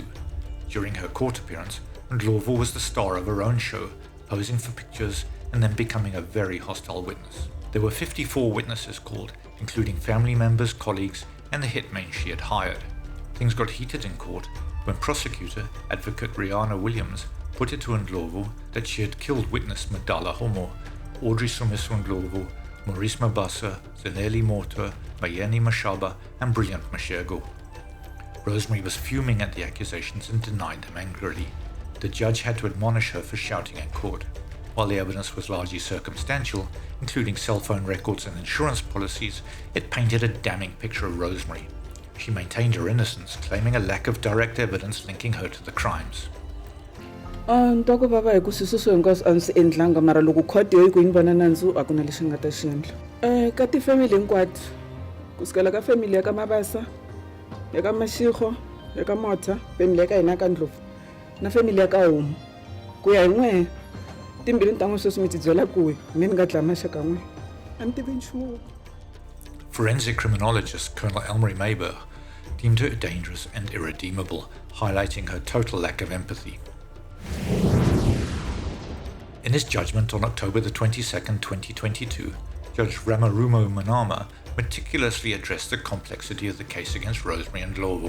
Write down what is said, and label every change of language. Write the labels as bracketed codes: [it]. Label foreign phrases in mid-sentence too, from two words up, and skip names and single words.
[en] During her court appearance, Ndlovu was the star of her own show, posing for pictures and then becoming a very hostile witness. There were 54 witnesses called, including family members, colleagues, and the hitmen she had hired. Things got heated in court when prosecutor, advocate Rihanna Williams, put it to Ndlovu that she had killed witness Madala Homa, Audrey Ndlovu, Maurice Mabasa, Zanele Motha, Mayeni Mashaba, and brilliant Machego. Rosemary was fuming at the accusations and denied them angrily. The judge had to admonish her for shouting in court. While the evidence was largely circumstantial, including cell phone records and insurance policies, it painted a damning picture of Rosemary. She maintained her innocence, claiming a lack of direct evidence linking her to the crimes. [ts] Ntoko baba hi ku swisuso hinkwaswo a ndzi endlanga mara loko court yo yi ku yi vona nandzu a ku na lexi nga ta xi endla. Ka tifamily hinkwato kusukela ka family ya ka Mabasa, ya ka Mashego, ya ka Motha, family ya ka hina ka Ndlovu na family ya ka Homa. Ku ya hi n'we timbirhi ta n'we sweswi mi ti byela ku ni nga dlaya maxaka n'we a ni tivi nchumu. [en] Forensic criminologist Colonel Elmarie Mayberg deemed her dangerous and irredeemable, highlighting her total lack of empathy. In his judgment on October the 22nd, 2022, Judge Ramarumo Manama meticulously addressed the complexity of the case against Rosemary Ndlovu.